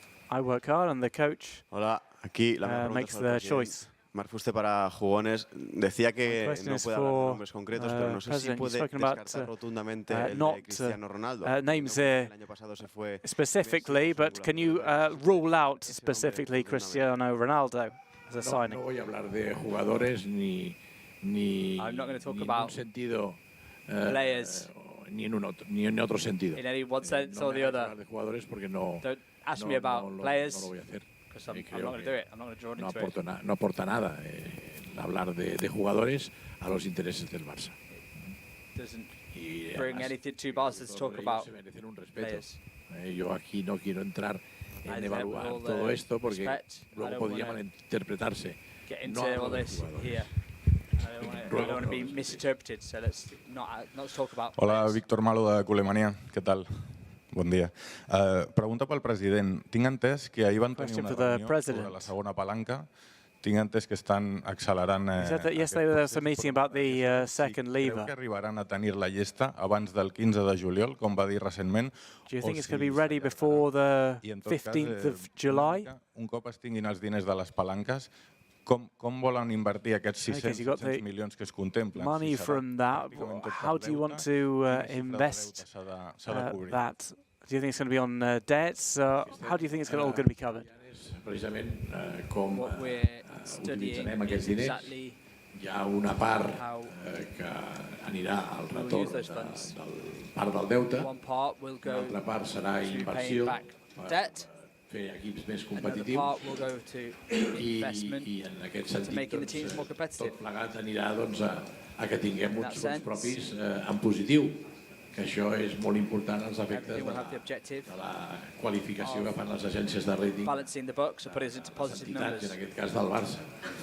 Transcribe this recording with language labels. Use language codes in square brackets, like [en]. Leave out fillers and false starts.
[en] I work hard and the coach makes the choice. [es] Marc Fuster para Jugones decía que no puede hablar de nombres concretos, pero no sé si puede descartar rotundamente el de Cristiano Ronaldo. [en] Names specifically, but can you rule out specifically Cristiano Ronaldo as a signing? [es] No voy a hablar de jugadores ni [en] I'm not going to talk [es] en [en] about [es] un sentido [en] players [es] ni en otro sentido. [en] In any one sense or the other. [es] De jugadores porque no. [en] Don't ask me about players. [es] No lo voy a hacer. [en] I'm not going to do it. I'm not going to draw into it. [es] No aporta nada hablar de jugadores a los intereses del Barça. [en] Doesn't bring anything to Barca to talk about players. [es] Yo aquí no quiero entrar en evaluar todo esto porque luego podría malinterpretarse. [en] Get into all this here. I don't want to be misinterpreted, so let's not talk about. [ca] Hola, Víctor Malo de Culemania. [es] ¿Qué tal? [ca] Bon dia. Pregunta pel president. Tinc entès que ahir van tenir una reunió sobre la segona palanca. Tinc entès que estan accelerant [en] yesterday there was a meeting about the second lever. [ca] Creu que arribaran a tenir la llesta abans del 15 de juliol, com va dir recentment? [en] Do you think it's going to be ready before the 15th of July? [ca] Un cop es tinguin els diners de les palanques, com volen invertir aquests 600 milions que es contemplen? [en] Money from that, how do you want to invest that? Do you think it's going to be on debts? How do you think it's all going to be covered? [ca] Precisament com utilitzarem aquests diners. Hi ha una part que anirà al retorn del part del deute, una altra part serà inversió per fer equips més competitius i en aquest sentit tot plegat anirà a que tinguem uns fons propis en positiu, que això és molt important als efectes de la qualificació que fan les agències de rating de les entitats, en aquest cas del Barça.